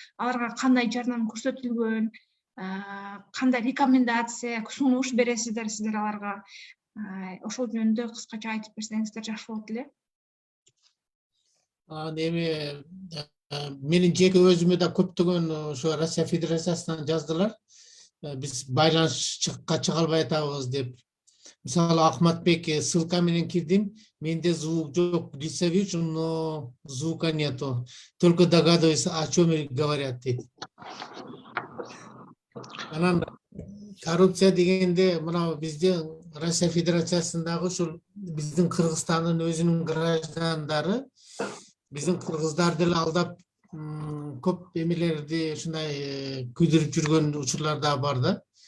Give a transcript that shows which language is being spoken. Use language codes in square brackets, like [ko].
[ky] Аларга кандай жардам көрсөтүлгөн? Кандай рекомендация, сунуш бересиздер сиздер аларга? Ошол жөнүндө кыскача айтып берсеңиздер жакшы болот эле. Эми менин жеке өзүмө да көптөгөн ошо Россия Федерациясынан жаздылар. Биз байланышка чыга албай атабыз деп. Мисалы Ахматбек ссылка менен кирдим. Менде звук жок, [ru] лица вижу, но звука нету. Только догадываюсь, о чем говорят дейт. [ky] Анан коррупция дегенде мына биздин Россия Федерациясындагы ушул биздин Кыргызстандын өзүнүн граждандары биздин кыргыздарды эле алдап көп эмелерди ушундай күйдүрүп жүргөн учурлар да бар да.